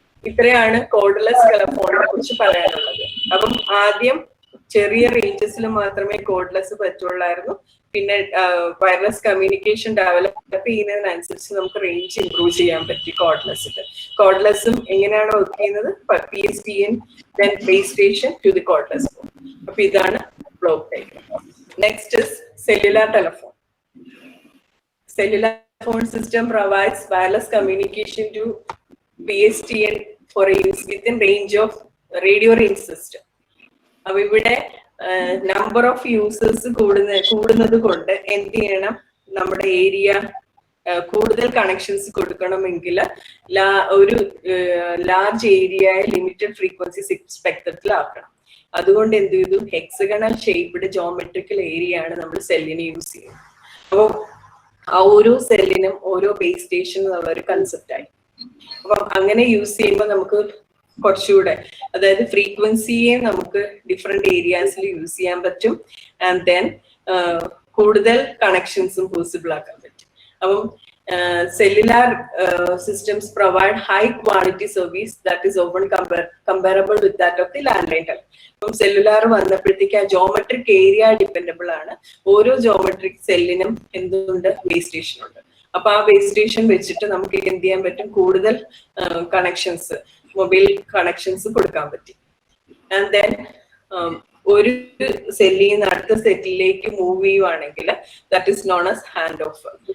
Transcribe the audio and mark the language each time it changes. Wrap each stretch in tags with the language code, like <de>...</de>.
<ml>ഇത്രയാണ് കോഡ്ലെസ് ടെലിഫോണിനെ കുറിച്ച് പറയാനുള്ളത്. അപ്പം ആദ്യം ചെറിയ റേഞ്ചസിൽ മാത്രമേ കോഡ്ലെസ് പറ്റുള്ളായിരുന്നു. പിന്നെ വയർലെസ് കമ്മ്യൂണിക്കേഷൻ ഡെവലപ്പ് ചെയ്യുന്നതിനനുസരിച്ച് നമുക്ക് റേഞ്ച് ഇംപ്രൂവ് ചെയ്യാൻ പറ്റി കോഡ്ലെസ്സിൽ. കോഡ്ലെസ്സും എങ്ങനെയാണ് വർക്ക് ചെയ്യുന്നത്,</ml> <en>PSTN then base station to the cordless phone.</en> <ml>അപ്പൊ ഇതാണ് block diagram.</ml> <en>Next is cellular telephone. Cellular phone system provides wireless communication to PSTN for a use within range of radio range system.</en> <ml>അപ്പൊ ഇവിടെ number of users കൂടുന്നത് കൊണ്ട് എന്ത് ചെയ്യണം, നമ്മുടെ area കൂടുതൽ കണക്ഷൻസ് കൊടുക്കണമെങ്കിൽ ഒരു ലാർജ് ഏരിയ ലിമിറ്റഡ് ഫ്രീക്വൻസി സ്പെക്ട്രത്തിലാക്കണം. അതുകൊണ്ട് എന്ത് ചെയ്തു, ഹെക്സഗണൽ ഷേപ്ഡ് ജോമെട്രിക്കൽ ഏരിയ ആണ് നമ്മൾ സെല്ലിന് യൂസ് ചെയ്യുന്നത്. അപ്പോൾ ആ ഓരോ സെല്ലിനും ഓരോ ബേസ് സ്റ്റേഷൻ എന്നുള്ള ഒരു കൺസെപ്റ്റ് ആയി. അപ്പം അങ്ങനെ യൂസ് ചെയ്യുമ്പോൾ നമുക്ക് കുറച്ചുകൂടെ, അതായത് ഫ്രീക്വൻസിയെ നമുക്ക് ഡിഫറെന്റ് ഏരിയാസിൽ യൂസ് ചെയ്യാൻ പറ്റും. ആൻഡ് ദെൻ കൂടുതൽ കണക്ഷൻസും പോസിബിൾ ആക്കാൻ പറ്റും.</ml> <en>അപ്പം cellular systems provide high quality service that is often comparable with that of the landline telephone.</en> <ml>അപ്പം സെല്ലുലാർ വന്നപ്പോഴത്തേക്ക് ആ ജോമെട്രിക് ഏരിയ ഡിപ്പെൻഡബിൾ ആണ്. ഓരോ ജോമെട്രിക് സെല്ലിനും എന്തുണ്ട്, ബേസ് സ്റ്റേഷൻ ഉണ്ട്. അപ്പൊ ആ ബേസ് സ്റ്റേഷൻ വെച്ചിട്ട് നമുക്ക് എന്ത് ചെയ്യാൻ പറ്റും, കൂടുതൽ കണക്ഷൻസ്, മൊബൈൽ കണക്ഷൻസ് കൊടുക്കാൻ പറ്റും. ആൻഡ് ദെൻ ഒരു സെല്ലിൽ നിന്ന് അടുത്ത സെല്ലിലേക്ക് മൂവ് ചെയ്യുവാണെങ്കിൽ</ml> <en>That is known as hand off.</en>